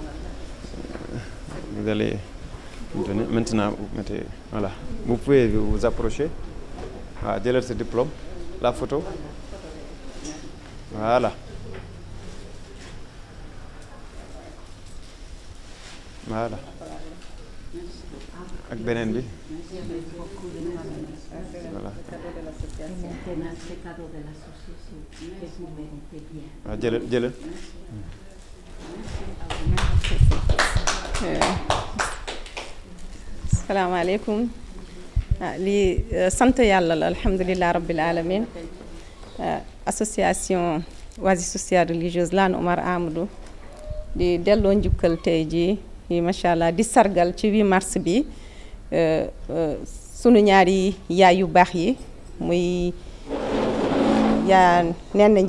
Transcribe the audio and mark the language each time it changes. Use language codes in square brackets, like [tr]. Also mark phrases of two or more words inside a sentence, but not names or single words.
[fr] Vous allez donner maintenant, voilà. Vous pouvez vous approcher. Ah, délaire ce diplôme, la photo. Voilà. Voilà. [wo] Ak beneen bi. Voilà. Ah, jëlal. [ar] السلام عليكم. [wo] Li sant yàlla la [ar] الحمد لله رب العالمين. [wo] Association Oasis sociale religieuse Lana Oumar Amadou di delloo njukkal tey jii machallah di sargal ci 8 mars bi sunu ñaari yaay yu baax yi muy yaa Nene